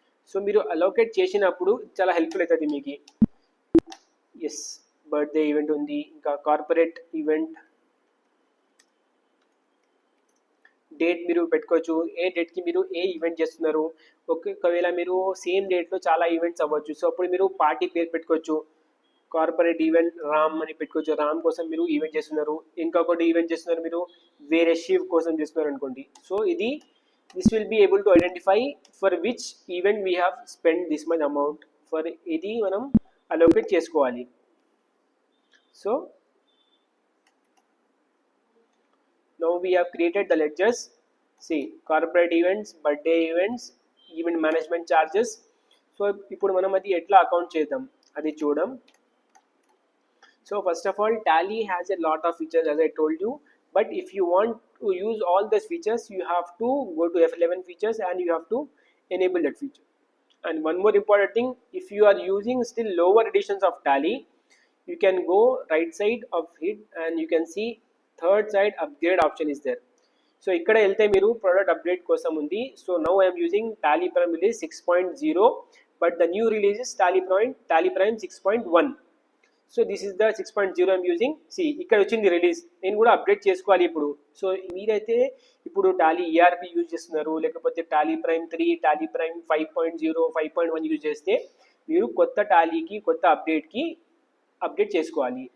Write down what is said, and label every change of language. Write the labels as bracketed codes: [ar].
[te] So మీరు allocate చేసినప్పుడు చాలా హెల్ప్ఫుల్ అవుతుంది మీకు. ఎస్, బర్త్డే ఈవెంట్ ఉంది, ఇంకా కార్పొరేట్ ఈవెంట్ డేట్ మీరు పెట్టుకోవచ్చు, ఏ డేట్కి మీరు ఏ ఈవెంట్ చేస్తున్నారు. ఒకవేళ మీరు సేమ్ డేట్లో చాలా ఈవెంట్స్ అవ్వచ్చు, సో అప్పుడు మీరు పార్టీ పేరు పెట్టుకోవచ్చు. కార్పొరేట్ ఈవెంట్ రామ్ అని పెట్టుకోవచ్చు, రామ్ కోసం మీరు ఈవెంట్ చేస్తున్నారు. ఇంకొకటి ఈవెంట్ చేస్తున్నారు మీరు వేరే శివ్ కోసం చేస్తున్నారు అనుకోండి. [en] so this will be able to identify for which event we have spent this much amount for [te] ఇది మనం [en] allocate చేసుకోవాలి. So now we have created the ledgers. See, corporate events, birthday events, event management charges. [te] So ఇప్పుడు మనం అది ఎట్లా account చేద్దాం అది చూద్దాం. [en] So first of all, Tally has a lot of features as I told you, but if you want to use all these features you have to go to F11 features and you have to enable that feature. And one more important thing, if you are using still lower editions of Tally, you can go right side of it and you can see third side upgrade option is there. So [te] ikkada velte meeru product update kosam undi. [en] So now I am using Tally Prime release 6.0, but the new release is Tally Prime 6.1. So this is the 6.0 I'm using. [te] C ఇక్కడ వచ్చింది release, నేను కూడా update చేసుకోవాలి ఇప్పుడు. So మీరైతే ఇప్పుడు Tally ERP use చేస్తున్నారు, లేకపోతే Tally prime 3, Tally prime 5.0, 5.1 use చేస్తే మీరు కొత్త టాలీకి కొత్త అప్డేట్కి అప్డేట్ చేసుకోవాలి.